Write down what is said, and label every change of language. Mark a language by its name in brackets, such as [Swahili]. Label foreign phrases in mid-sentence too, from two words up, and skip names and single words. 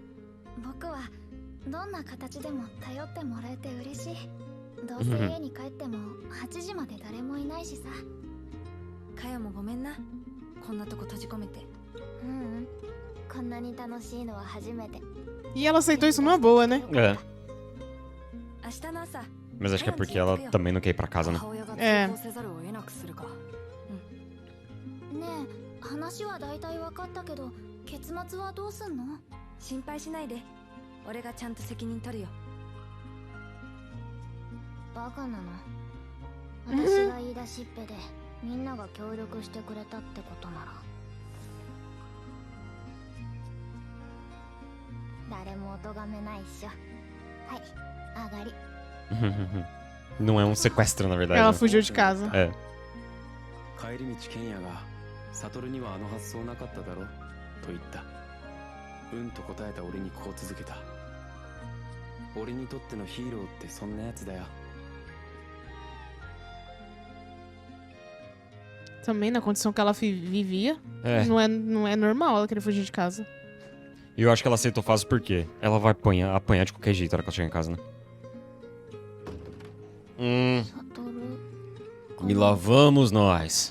[Japanese] 僕はどんな形でも頼ってもらえて嬉しい。どうせ家に帰っても8時まで誰もいないしさ。カヤもごめんな。こんなとこ閉じ込めて。ううん、ここんなに楽しいのは初めて。 [Portuguese] E ela aceitou isso numa boa, né? É, [Japanese] 明日の朝 [Portuguese] mas acho que é porque ela também não quer ir pra casa, né? [Japanese] 母親がええ通報せざるを得なくするか。ねえ、話は大体分かったけど、結末はどうすんの？心配しないで俺がちゃんと責任取るよ。バカなの。私が言い出しっぺで、みんなが協力してくれたってことなら。誰もお咎めないっしょ。はい、上がり。 [Portuguese] Não é um sequestro, na verdade. Ela né? fugiu de casa. É. [Japanese] 帰り道ケンヤが悟にはあの発想なかっただろと言ったと答えた俺にこう続けた俺にとってのヒーローってそんなやつだよ [Portuguese] Também na condição que ela vivia, É. não é normal ela querer fugir de casa. E eu acho que ela aceitou fácil porque ela vai apanhar de qualquer jeito na hora que ela chegar em casa, né? E lá vamos nós.